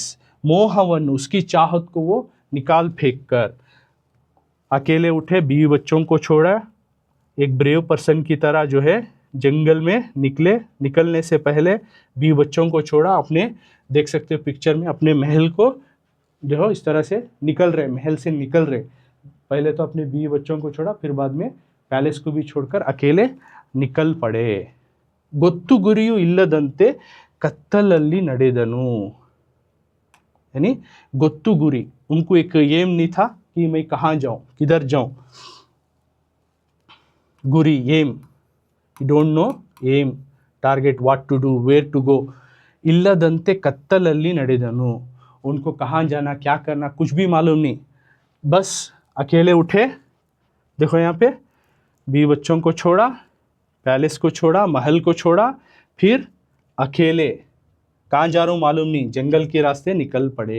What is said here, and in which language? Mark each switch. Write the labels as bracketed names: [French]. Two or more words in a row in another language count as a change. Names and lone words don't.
[Hindi] मोहवन, उसकी चाहत को वो निकाल फेंक कर अकेले उठे, बीवी बच्चों को छोड़ा, एक [English] brave person [Hindi] की तरह जो है जंगल में निकलने से पहले बीवी बच्चों को छोड़ा, अपने देख सकते हो पिक्चर में, अपने महल को जो है इस तरह से निकल रहे, महल से निकल रहे। पहले तो अपने बीवी बच्चों को छोड़ा, फिर बाद में पैलेस को भी छोड़कर अकेले निकल पड़े। [Kannada] ಗೊತ್ತು ಗುರಿಯು ಇಲ್ಲದಂತೆ ಕತ್ತಲಲ್ಲಿ ನಡೆದನು, [Hindi] यानी [Kannada] ಗೊತ್ತು ಗುರಿ, [Hindi] उनको एक एम नहीं था कि मैं कहाँ जाऊँ, किधर जाऊँ। [English] गुरी aim, don't know aim, target, what to do, where to go। [Kannada] ಇಲ್ಲದಂತೆ ಕತ್ತಲಲ್ಲಿ ನಡೆದನು, [Hindi] उनको कहाँ जाना, क्या करना, कुछ भी मालूम नहीं, बस अकेले उठे। देखो यहाँ पे बीवी बच्चों को छोड़ा, पैलेस को छोड़ा, महल को छोड़ा, फिर अकेले कहाँ जा रहा हूँ मालूम नहीं, जंगल के रास्ते निकल पड़े।